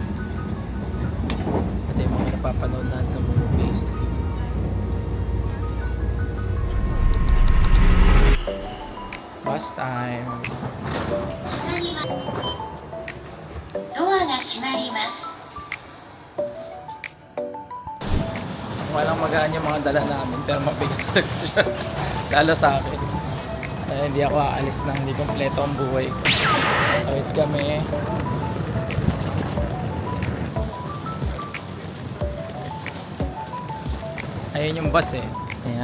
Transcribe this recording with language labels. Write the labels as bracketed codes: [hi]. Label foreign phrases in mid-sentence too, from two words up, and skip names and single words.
[tl] Ito yung mga napapanood na sa movie. [en] Bus time. [ja] ドアが閉まります。 [tl] Walang magaan yung mga dala namin pero mabigat talaga siya. Lalo sa akin. Kaya hindi ako aalis nang hindi kompleto ang buhay ko. Tawid kami. Ayun yung bus eh. Ayan.